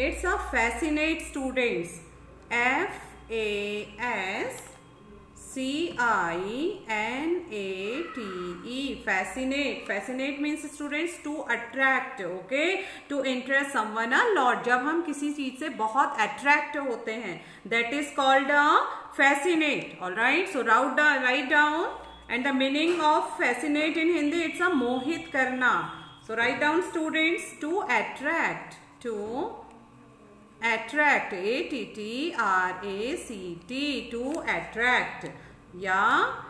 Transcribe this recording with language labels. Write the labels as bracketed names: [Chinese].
[English] It's a fascinate, students. Fascinate. Fascinate. Fascinate means students to attract. Okay, to interest someone a lot. [Hindi] जब हम किसी चीज से बहुत attract होते हैं, [English] that is called a fascinate. All right. So write down. And the meaning of fascinate in Hindi, it's a [Hindi] mohit karna. [English] So write down, students. To attract. To attract. A-T-T-R-A-C-T. To attract. Yeah.